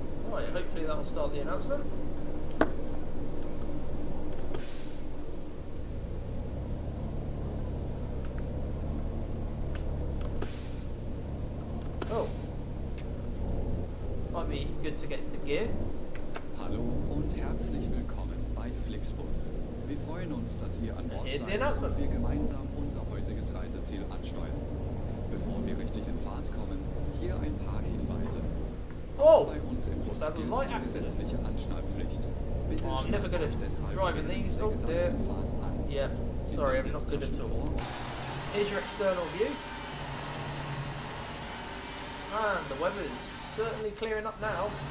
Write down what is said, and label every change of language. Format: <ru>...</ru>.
<en>Right, hopefully that will start the announcement. Oh. Might be good to get into gear.</en> <de>Hallo und herzlich willkommen bei Flixbus. Wir freuen uns, dass ihr an Bord seid und wir gemeinsam unser heutiges Reiseziel ansteuern. Bevor wir richtig in Fahrt kommen, hier ein paar Hinweise. Oh! Bei uns im Bus gilt die gesetzliche Anschnallpflicht. Bitte schnallt euch deshalb während der gesamten Fahrt an.</de> <en>Yeah, sorry, I'm not good at all. Here's your external view. And the weather is certainly clearing up now.</en>